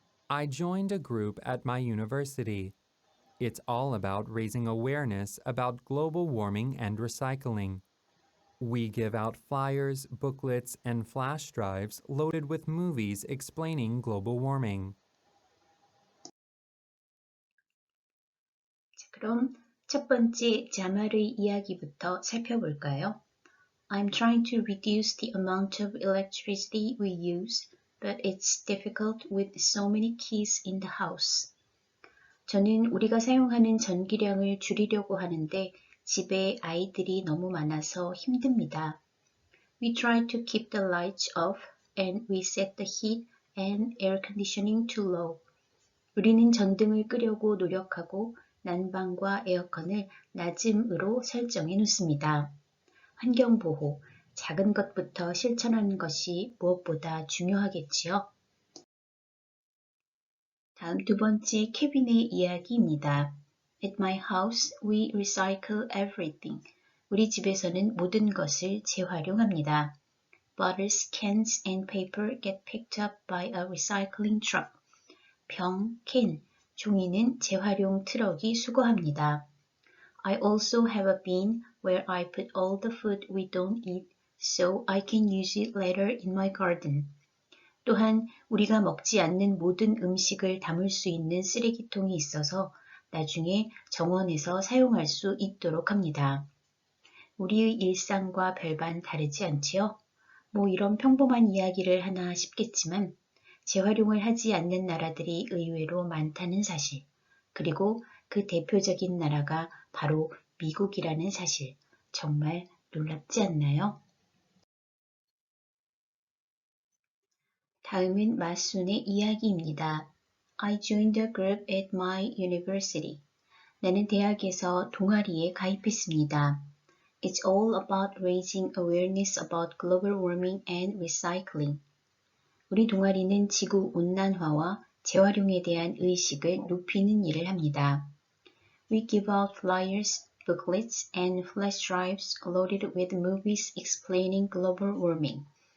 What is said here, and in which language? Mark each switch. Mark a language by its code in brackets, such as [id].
[en] I joined a group at my university. It's all about raising awareness about global warming and recycling. We give out flyers, booklets, and flash drives loaded with movies explaining global warming. [ko] 그럼 첫 번째 자말의 이야기부터 살펴볼까요? [en] I'm trying to reduce the amount of electricity we use, but it's difficult with so many kids in the house. [ko] 저는 우리가 사용하는 전기량을 줄이려고 하는데 집에 아이들이 너무 많아서 힘듭니다. [en] We try to keep the lights off and we set the heat and air conditioning to low. [ko] 우리는 전등을 끄려고 노력하고 난방과 에어컨을 낮음으로 설정해 놓습니다. 환경보호, 작은 것부터 실천하는 것이 무엇보다 중요하겠지요. 다음 두 번째 케빈의 이야기입니다. [en] At my house, we recycle everything. [ko] 우리 집에서는 모든 것을 재활용합니다. [en] Bottles, cans, and paper get picked up by a recycling truck. [ko] 병, 캔, 종이는 재활용 트럭이 수거합니다. [en] I also have a bin where I put all the food we don't eat so I can use it later in my garden. [ko] 또한 우리가 먹지 않는 모든 음식을 담을 수 있는 쓰레기통이 있어서 나중에 정원에서 사용할 수 있도록 합니다. 우리의 일상과 별반 다르지 않지요? 뭐 이런 평범한 이야기를 하나 싶겠지만 재활용을 하지 않는 나라들이 의외로 많다는 사실, 그리고 그 대표적인 나라가 바로 미국이라는 사실, 정말 놀랍지 않나요? 다음은 마순의 이야기입니다. [en] I joined a group at my university. [ko] 나는 대학에서 동아리에 가입했습니다. [en] It's all about raising awareness about global warming and recycling. [ko] 우리 동아리는 지구 온난화와 재활용에 대한 의식을 높이는 일을 합니다. [en] We give out flyers, booklets, and flash drives loaded with movies explaining global warming.